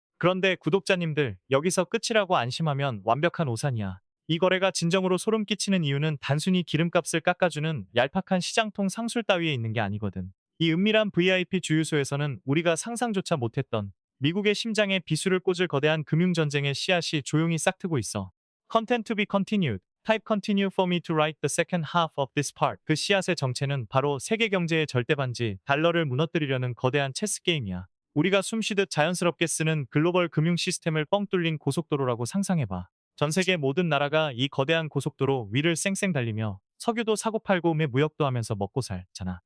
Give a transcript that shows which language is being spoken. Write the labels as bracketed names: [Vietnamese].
[Korean] 그런데 구독자님들, 여기서 끝이라고 안심하면 완벽한 오산이야. 이 거래가 진정으로 소름 끼치는 이유는 단순히 기름값을 깎아주는 얄팍한 시장통 상술 따위에 있는 게 아니거든. 이 은밀한 VIP 주유소에서는 우리가 상상조차 못했던 미국의 심장에 비수를 꽂을 거대한 금융전쟁의 씨앗이 조용히 싹트고 있어. [English] Content to be continued. Type continue for me to write the second half of this part. [Korean] 그 씨앗의 정체는 바로 세계 경제의 절대반지, 달러를 무너뜨리려는 거대한 체스 게임이야. 우리가 숨쉬듯 자연스럽게 쓰는 글로벌 금융 시스템을 뻥 뚫린 고속도로라고 상상해봐. 전 세계 모든 나라가 이 거대한 고속도로 위를 쌩쌩 달리며 석유도 사고팔고 무역도 하면서 먹고 살잖아.